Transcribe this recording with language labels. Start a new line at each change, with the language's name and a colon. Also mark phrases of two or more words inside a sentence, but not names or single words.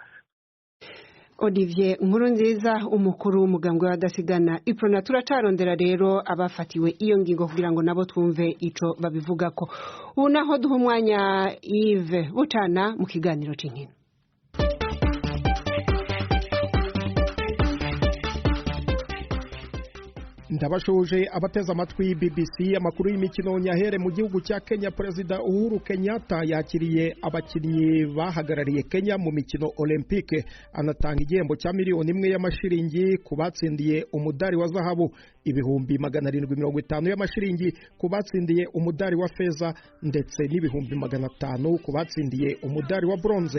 Rundi: Olivier Nkurunziza umukuru w'umugambwe w'abadasigana iprona turacarondera rero abafatiwe iyo ngingo kugira ngo nabo twumve ico babivugako. Ubu naho duha umwanya Yves Butana mu kiganiro c'inkino. Ndabashuje abateza amatwi BBC amakuru y'imikino nyahere mu gihugu cya Kenya.
Kinyarwanda: Perezida Uhuru Kenyatta yakiriye abakinnyi bahagarariye Kenya mu mikino Olympique, anatanga igihembo cya miliyoni 1 y'amashiringi ku batsindiye umudari wa zahabu, ibihumbi 750 y'amashiringi ku batsindiye umudari wa feza, ndetse n'ibihumbi 500 ku batsindiye umudari wa bronze.